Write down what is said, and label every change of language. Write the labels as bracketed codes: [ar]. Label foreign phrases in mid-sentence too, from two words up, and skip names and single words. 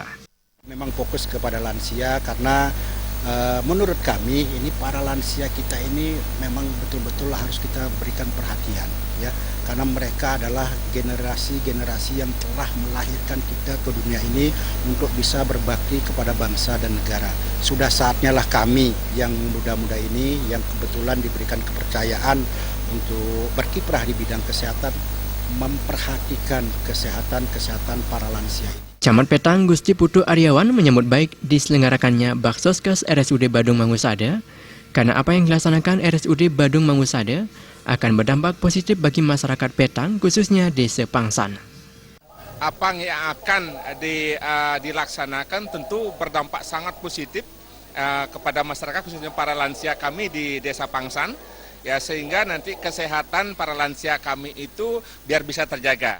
[id] Memang fokus kepada lansia karena menurut kami ini para lansia kita ini memang betul-betul harus kita berikan perhatian ya, karena mereka adalah generasi-generasi yang telah melahirkan kita ke dunia ini untuk bisa berbakti kepada bangsa dan negara. Sudah saatnya lah kami yang muda-muda ini yang kebetulan diberikan kepercayaan untuk berkiprah di bidang kesehatan memperhatikan kesehatan para lansia ini. Camat Petang Gusti Putu Aryawan menyambut baik diselenggarakannya Baksoskes RSUD Badung Mangusade karena apa yang dilaksanakan RSUD Badung Mangusade akan berdampak positif bagi masyarakat Petang khususnya Desa Pangsan. Apa yang akan dilaksanakan tentu berdampak sangat positif kepada masyarakat khususnya para lansia kami di Desa Pangsan ya, sehingga nanti kesehatan para lansia kami itu biar bisa terjaga.